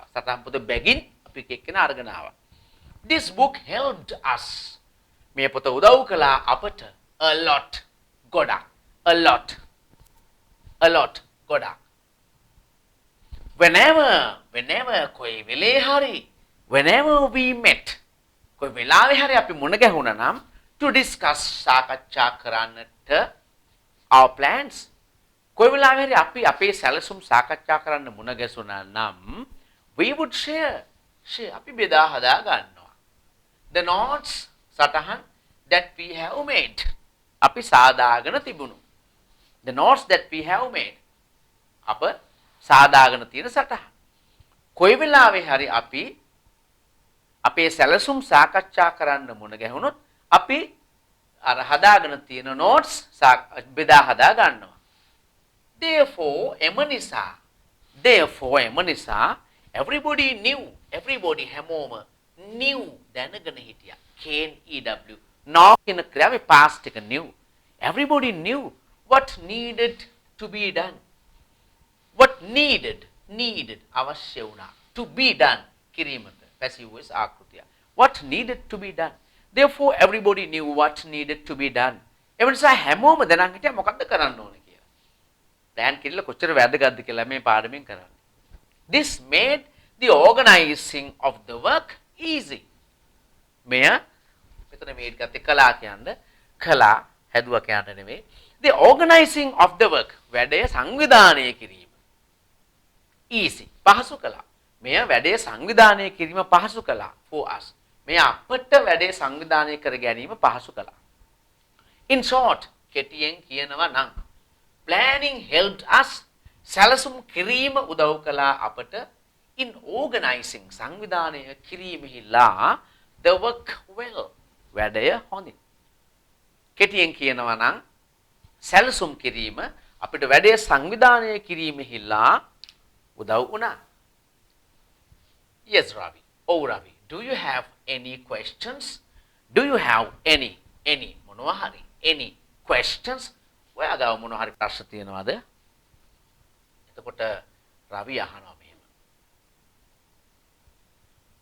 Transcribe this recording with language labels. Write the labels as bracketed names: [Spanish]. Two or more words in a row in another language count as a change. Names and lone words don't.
[Sinhala] සටහන් පොත බැගින් අපි එක එක්කෙනා අරගෙන ආවා. [English] This book helped us. [Sinhala] මේ පොත උදව් කළා අපට [English] a lot [Sinhala] ගොඩක්. [English] a lot ගොඩක්. [Sinhala] whenever කොයි වෙලේ හරි [English] whenever we met [Sinhala] කොයි වෙලාවෙ හරි අපි මුණ ගැහුණා නම් [English] to discuss [Sinhala] සාකච්ඡා කරන්නට our plans කොයි වෙලාවෙ හරි අපි අපේ සැලසුම් සාකච්ඡා කරන්න මුණ ගැසුණා නම් [English] we would [Sinhala] share අපි බෙදා හදා ගන්නවා [English] the notes [Sinhala] සටහන් [English] that we have made [Sinhala] අපි සාදාගෙන තිබුණු [English] the notes that we have made [Sinhala] අප සාදාගෙන තියෙන සටහන් කොයි වෙලාවෙ හරි අපි අපේ සැලසුම් සාකච්ඡා කරන්න මුණ ගැහුණොත් අපි අර හදාගෙන තියෙන notes බෙදා හදා ගන්නවා. therefore එම නිසා [English] everybody knew [Sinhala] හැමෝම knew දැනගෙන හිටියා. KNEW now කියන ක්‍රියාවේ past එක knew. [English] everybody knew what needed to be done. what needed [Sinhala] අවශ්‍ය වුණා [English] to be done කිරීමට passive voice ආකෘතිය. what needed to be done. therefore everybody knew what needed to be done. [Sinhala] ඒ නිසා හැමෝම දැනන් හිටියා මොකද්ද කරන්න ඕනේ කියලා. plan කිරිල්ල කොච්චර වැදගත්ද කියලා මේ පාඩමෙන් කරන්නේ. [English] this made the organizing of the work easy. [Sinhala] මෙය මෙතන මේක ගත්තේ කලා කියන්නේ කලා හැදුවා කියන්න නෙමෙයි. [English] the organizing of the work [Sinhala] වැඩය සංවිධානය කිරීම [English] easy [Sinhala] පහසු කළා. මෙය වැඩේ සංවිධානය කිරීම පහසු කළා [English] for us. [Sinhala] මෙය අපට වැඩේ සංවිධානය කර ගැනීම පහසු කළා. [English] in short [Sinhala] කෙටියෙන් කියනවා නම් [English] planning helped us [Sinhala] සැලසුම් කිරීම උදව් කළා අපට [English] in organizing [Sinhala] සංවිධානය කිරීමෙහිලා [English] the work well [Sinhala] වැඩය හොඳින්. කෙටියෙන් කියනවා නම් සැලසුම් කිරීම අපිට වැඩේ සංවිධානය කිරීමෙහිලා උදව් වුණා. [English] yes Ravi. oh Ravi, do you have any questions? do you have any [Sinhala] මොනවා හරි [English] any questions? [Sinhala] ඔයා ගාව මොනවා හරි ප්‍රශ්න තියෙනවද? එතකොට රවි අහනවා මෙහෙම.